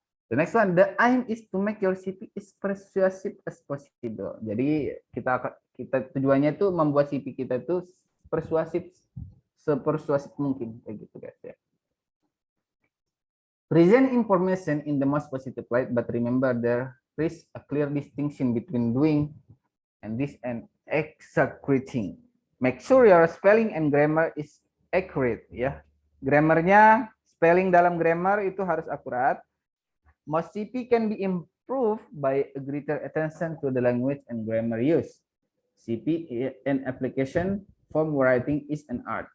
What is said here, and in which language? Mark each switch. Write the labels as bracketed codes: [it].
[en] The next one, the aim is to make your CP as persuasive as possible. [id] Jadi kita tujuannya itu membuat CP kita itu persuasif, sepersuasif mungkin kayak gitu guys ya. [en] Present information in the most positive light, but remember there is a clear distinction between doing and this and executing. Make sure your spelling and grammar is accurate ya. [id] Grammarnya, spelling dalam grammar itu harus akurat. [en] Most CP can be improved by a greater attention to the language and grammar use. CP and application form writing is an art.